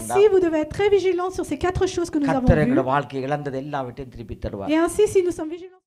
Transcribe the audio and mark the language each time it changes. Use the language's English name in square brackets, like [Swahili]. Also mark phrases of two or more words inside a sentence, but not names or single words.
[French] Ainsi, vous devez être très vigilants sur ces 4 choses que nous avons [Tamil] கர்த்தர் [French] vues. [Tamil] எங்க வாழ்க்கை இழந்தது எல்லாவற்றையும் திருப்பி தருவார். [French] Et ainsi, si nous sommes vigilants,